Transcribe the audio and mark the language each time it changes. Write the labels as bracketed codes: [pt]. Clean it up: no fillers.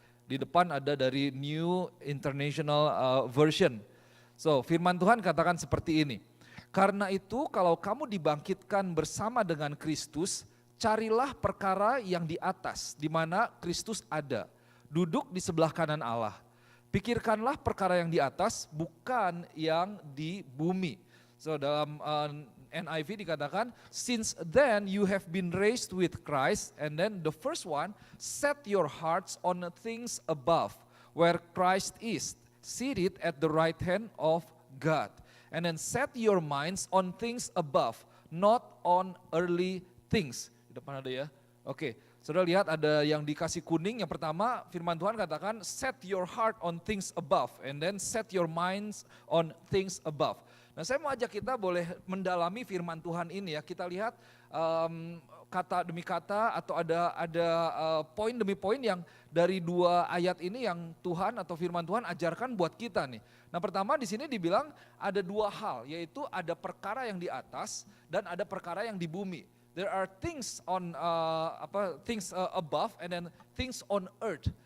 [id] Di depan ada dari New International Version. So firman Tuhan katakan seperti ini. Karena itu kalau kamu dibangkitkan bersama dengan Kristus, carilah perkara yang di atas, di mana Kristus ada, duduk di sebelah kanan Allah. Pikirkanlah perkara yang di atas, bukan yang di bumi. So dalam NIV dikatakan, [en] since then you have been raised with Christ, and then the first one, set your hearts on things above, where Christ is, seated at the right hand of God. And then set your minds on things above, not on earthly things. [id] Di depan ada ya, oke. Saudara lihat ada yang dikasih kuning, yang pertama firman Tuhan katakan [en] set your heart on things above, [id] and then set your minds on things above. Nah saya mau ajak kita boleh mendalami firman Tuhan ini ya, kita lihat kata demi kata atau ada poin demi poin yang dari dua ayat ini yang Tuhan atau firman Tuhan ajarkan buat kita nih. Nah pertama di sini dibilang ada dua hal, yaitu ada perkara yang di atas dan ada perkara yang di bumi. [en] There are things on things above and then things on earth.